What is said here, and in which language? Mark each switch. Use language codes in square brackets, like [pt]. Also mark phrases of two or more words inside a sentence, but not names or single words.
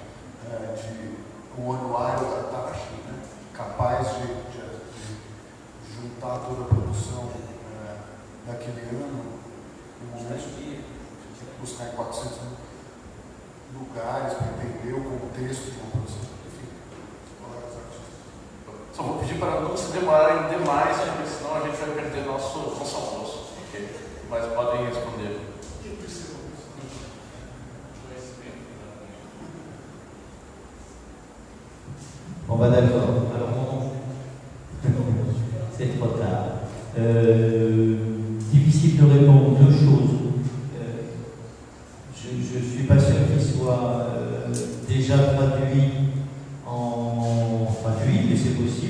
[pt] o anuário da Tashi, né, capaz de juntar toda a produção daquele ano, no momento de buscar em 400 lugares para entender o contexto de uma produção. Enfim, colegas artistas. Só vou pedir para não se demorarem demais, porque senão a gente vai perder nosso almoço. Okay? Mas podem responder. [fr] Bon, bah d'accord. Alors, c'est trop tard. Difficile de répondre. Deux choses. Je ne suis pas sûr qu'il soit déjà traduit, mais c'est possible.